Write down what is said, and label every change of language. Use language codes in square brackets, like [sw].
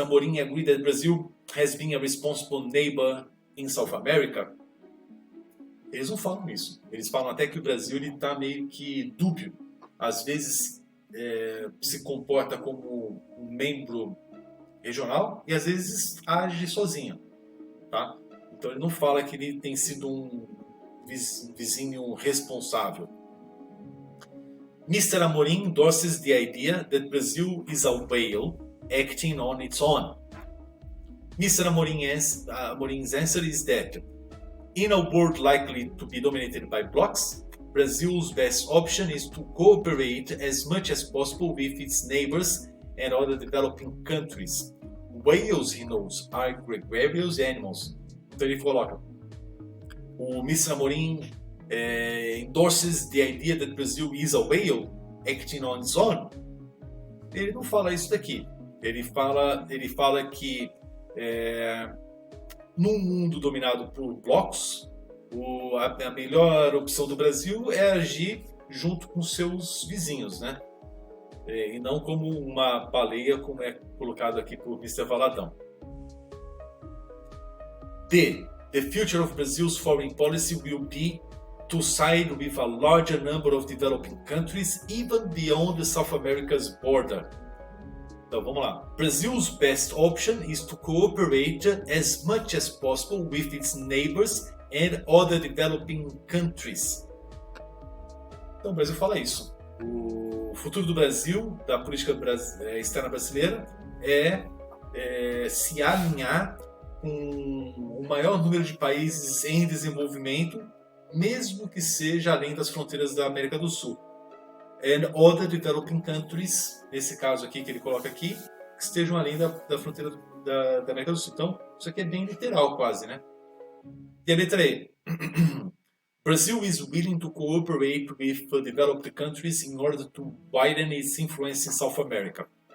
[en] Amorim agree that Brazil has been a responsible neighbor in South America. [pt] Eles não falam isso. Eles falam até que o Brasil está meio que dúbio. Às vezes se comporta como um membro regional e às vezes age sozinho, tá? Então ele não fala que ele tem sido um vizinho responsável. [en] Mr. Amorim endorses the idea that Brazil is a whale acting on its own. Mr. Amorim's answer is that in a world likely to be dominated by blocs, Brazil's best option is to cooperate as much as possible with its neighbors and other developing countries. Whales, he knows, are gregarious animals. [pt] Então ele coloca, o [en] Mr. Amorim endorses the idea that Brazil is a whale acting on its own. [pt] Ele não fala isso daqui. Ele fala que num mundo dominado por blocos, a melhor opção do Brasil é agir junto com seus vizinhos, né? E não como uma baleia, como é colocado aqui por Mr. Valadão. [en] The future of Brazil's foreign policy will be to side with a larger number of developing countries, even beyond South America's border. [pt] Então vamos lá. [en] Brazil's best option is to cooperate as much as possible with its neighbors and other developing countries. [pt] Então o Brasil fala isso. O futuro do Brasil, da política externa brasileira, é se alinhar com o maior número de países em desenvolvimento, mesmo que seja além das fronteiras da América do Sul. [en] And other developing countries, [pt] nesse caso aqui que ele coloca aqui, que estejam além da fronteira da América do Sul. Então, isso aqui é bem literal quase, né? E a letra E. [en] Brazil is willing to cooperate with developed countries in order to widen its influence in South America.